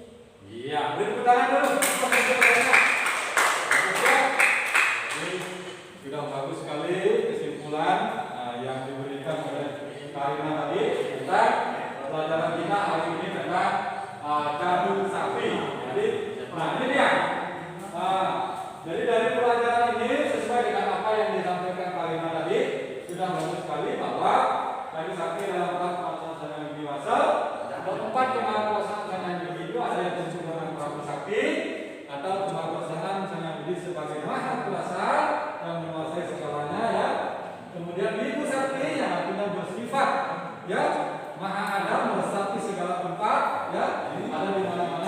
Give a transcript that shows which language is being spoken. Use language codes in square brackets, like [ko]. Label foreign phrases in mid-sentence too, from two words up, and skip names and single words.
[id] Iya, beri tepuk tangan dulu. Sudah bagus sekali kesimpulan yang diberikan oleh Karina tadi tentang pelajaran kita hari ini tentang Jadu Sakti. Jadi, nah ini dia. Jadi dari pelajaran ini sesuai dengan apa yang disampaikan Karina tadi sudah bagus sekali bahwa Jadu Sakti adalah kemahakuasaan Sang Hyang Widi Wasa. Keempat kemahakuasaan Sang Hyang Widi itu ada yang disebut dengan Prabu Sakti atau kemahakuasaan Sang Hyang Widi sebagai maha kuasa yang menguasai segalanya, ya. Kemudian Widu Sakti yang artinya bersifat, ya, maha ada, meresapi segala tempat, ya, ada di mana-mana.